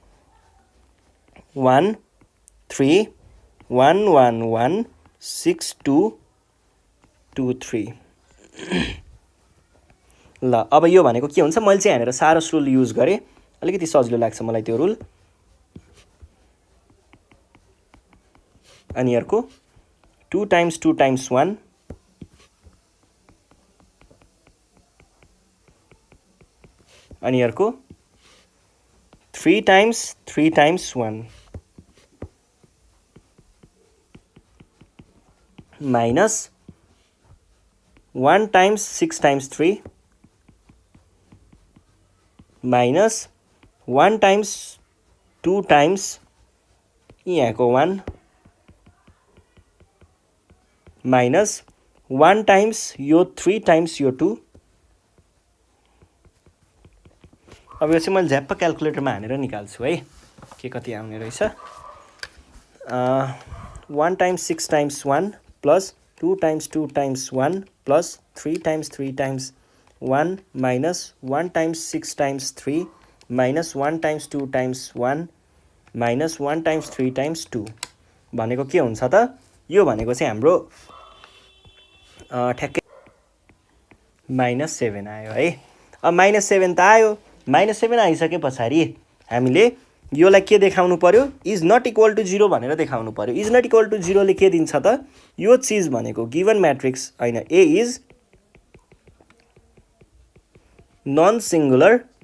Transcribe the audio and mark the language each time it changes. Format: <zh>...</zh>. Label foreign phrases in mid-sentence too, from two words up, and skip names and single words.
<ne>1 3 1 1 1 6 2 2 3 ल अब यो भनेको के हुन्छ मैले चाहिँ यहाँनिर सारस</ne> <en>rule use</en> <ne>गरेँ अलिकति सजिलो लाग्छ मलाई त्यो रुल अनि अर्को</ne> <en>2 times 2 times 1</en> <ne>अनि अर्को</ne> <en>3 times 3 times 1 minus 1 times 6 times 3 minus 1 times 2 times यहाँको 1 minus 1 times</en> <ne>यो 3 times यो 2 अब यो चाहिँ मैले झ्याप्प क्याल्कुलेटरमा हानेर निकाल्छु है के कति आउने रहेछ</ne> <en>1 times 6 times 1 plus 2 times 2 times 1 plus 3 times 3 times 1 minus 1 times 6 times 3 minus 1 times 2 times 1 minus 1 times 3 times 2</en> <ne>भनेको के हुन्छ त यो भनेको चाहिँ हाम्रो ठ्याक्कै -7 आयो है अब -7 त आयो -7 आइसके पछाडि हामीले योलाई के देखाउनु पर्यो</ne> <en>is not equal to</en> <ne>0 भनेर देखाउनु पर्यो</ne> <en>is not equal to</en> <ne>0 ले के दिन्छ त यो चीज भनेको</ne> <en>given matrix</en> <ne>हैन</ne> <en>A is non singular</en>